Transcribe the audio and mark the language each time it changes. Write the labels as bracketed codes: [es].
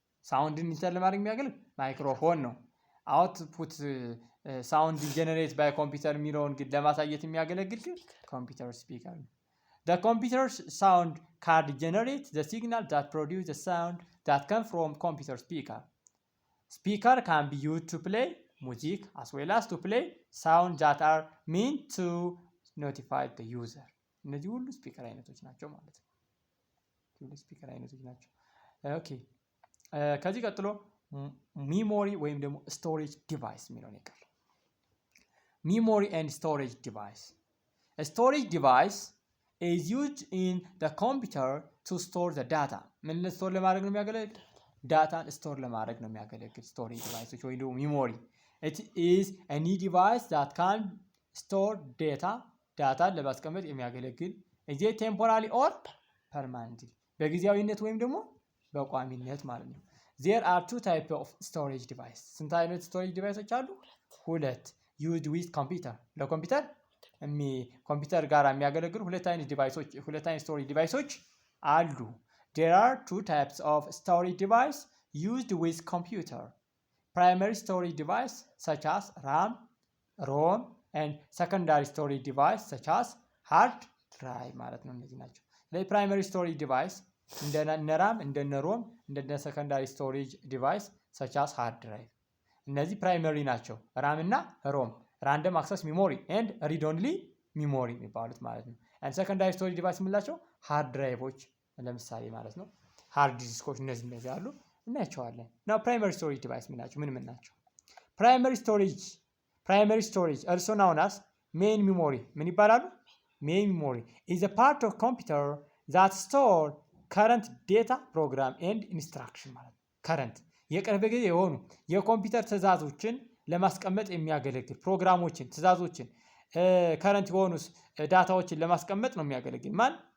[am] ሳውንድን ኢንተር ለማድረግ የሚያገለግል ማይክሮፎን ነው። አውትፑት ሳውንድ ጀነሬት ባይ ኮምፒውተር የሚለውን ግን ለማሳየት የሚያገለግል ግን ኮምፒውተር ስፒከር ነው። [en] The computer sound card generates the signal that produces the sound that comes from computer speaker. Speaker can be used to play music as well as to play sound that are meant to notify the user. [am] እነዚህ ሁሉ ስፒከር አይነቶች ናቸው ማለት ነው። ሁሉ ስፒከር አይነቶች ናቸው። ኦኬ ከዚህ ቀጥሎ ሚሞሪ ወይም ደግሞ ስቶሬጅ ዲቫይስ የሚለውን ይቀር። [en] Memory and storage device. A storage device is used in the computer to store the data. [am] ምን ስቶር ለማድረግ ነው የሚያገለግል? ዳታን ስቶር ለማድረግ ነው የሚያገለግል ስቶሬጅ ዲቫይሶች ወይ ደግሞ ሚሞሪ። [en] It is any device that can store data. [am] ዳታን ለማስቀመጥ የሚያገለግል [en] is it temporary or permanently? [am] በጊዜያዊነት ወይም ደግሞ በቋሚነት ማለት ነው። [en] There are two types of storage device. [am] ስንት አይነት ስቶሬጅ ዲቫይሶች አሉ? ሁለት። used with computer ኮምፒውተር ጋር የሚያገለግሉ ሁለት አይነት ስቶሬጅ ዲቫይሶች አሉ። [en] There are two types of storage device used with computer. Primary storage device such as RAM, ROM and secondary storage device such as hard drive [am] ማለት ነው። እነዚህ ናቸው። ስለዚህ [en] primary storage device እንደነ RAM እንደነ ROM እንደነ secondary storage device such as hard drive [am] እነዚህ ፕራይመሪ ናቸው። ራም እና ሮም ራንደም አክሰስ ሚሞሪ ኤንድ ሪድ ኦንሊ ሚሞሪ የሚባሉት ማለት ነው። ኤንድ ሰከንዳሪ ስቶሬጅ ዲቫይስ የምንላቸው ሃርድ ድራይቮች ለምሳሌ ማለት ነው። ሃርድ ዲስኮች እነዚህ አሉ እናያቸዋለን። ናው ፕራይመሪ ስቶሬጅ ዲቫይስ የምንላቸው ምን ናቸው? ፕራይመሪ ስቶሬጅ [en] primary storage also known as main memory [am] ምን ይባላሉ? [en] main memory is a part of computer that store current data program and instruction [am] ማለት ነው። current የቅርብ ጊዜ የሆኑ የኮምፒውተር ትዕዛዞችን ለማስቀመጥ የሚያገለግል ፕሮግራሞችን ትዕዛዞችን current የሆኑ ዳታዎችን ለማስቀመጥ ነው የሚያገለግል ማን?